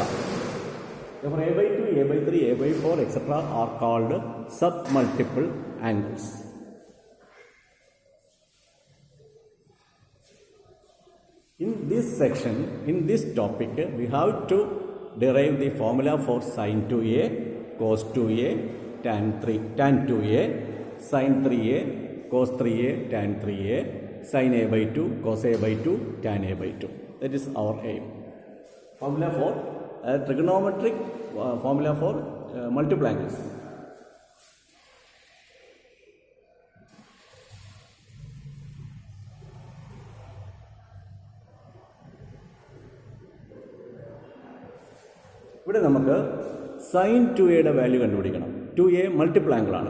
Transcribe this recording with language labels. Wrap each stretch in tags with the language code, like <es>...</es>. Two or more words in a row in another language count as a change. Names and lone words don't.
<en>Therefore, A by 2, A by 3, A by 4 etc. are called submultiple angles. In this section, in this topic, we have to derive the formula for sin 2A cos 2a, tan 2a, sin 3a, cos 3a, tan 3a, sin a by 2, cos a by 2, tan a by 2. That is our aim. Formula for trigonometric formula for multiple angles.</en> <ml>ഇവിടെ നമുക്ക് സൈൻ 2എയുടെ വാല്യൂ കണ്ടുപിടിക്കണം. 2a</ml> <en>multiple angle</en> <ml>ആണ്.</ml>